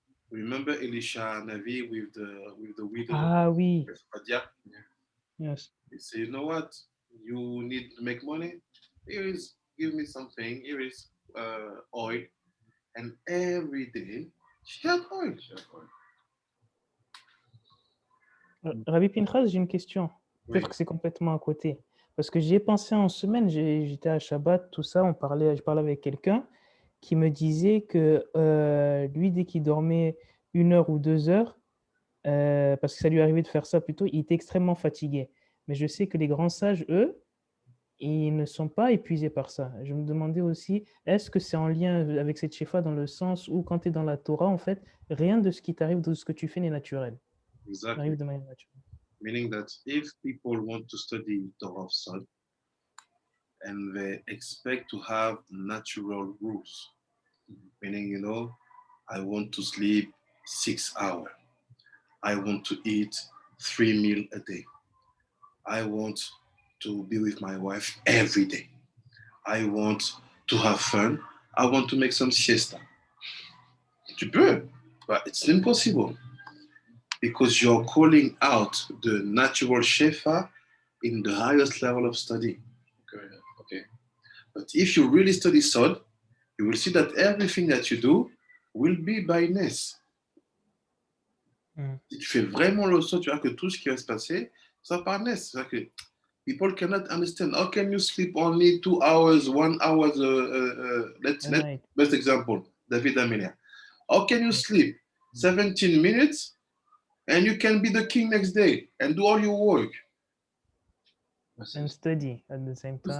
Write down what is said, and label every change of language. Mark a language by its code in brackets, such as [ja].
[en] Remember Elisha Navi with the widow? [fr] Ah oui. Safadia? [en] Yes. He said, you know what? You need to make money? Here is, give me something. Here is oil. And every day, she had oil. [fr] Rabbi Pinchas, j'ai une question. Peut-être Oui. que c'est complètement à côté. Parce que j'y ai pensé en semaine, j'étais à Shabbat, tout ça, je parlais avec quelqu'un qui me disait que lui, dès qu'il dormait 1 heure ou 2 heures, parce que ça lui arrivait de faire ça plutôt, il était extrêmement fatigué. Mais je sais que les grands sages, eux, ils ne sont pas épuisés par ça. Je me demandais aussi, est-ce que c'est en lien avec cette shefa dans le sens où quand tu es dans la Torah, en fait, rien de ce qui t'arrive, de ce que tu fais n'est naturel. [en] Exactly. [fr] Arrive de manière naturelle. [en] Meaning that if people want to study Torah of Sod and they expect to have natural rules, meaning, you know, I want to sleep 6 hours. I want to eat 3 meals a day. I want to be with my wife every day. I want to have fun. I want to make some siesta. [fr] Tu peux, [en] but it's impossible because you're calling out the natural shefa in the highest level of study. Okay. But if you really study Sod, you will see that everything that you do will be by ness. [fr] Si tu fais vraiment le Sod, tu verras que tout ce qui va se passer, ça par ness. C'est-à-dire que [en] people cannot understand. How can you sleep only 2 hours, 1 hour? Let's best example, David Amelia. How can you sleep 17 minutes and you can be the king next day and do all your work? And study at the same time.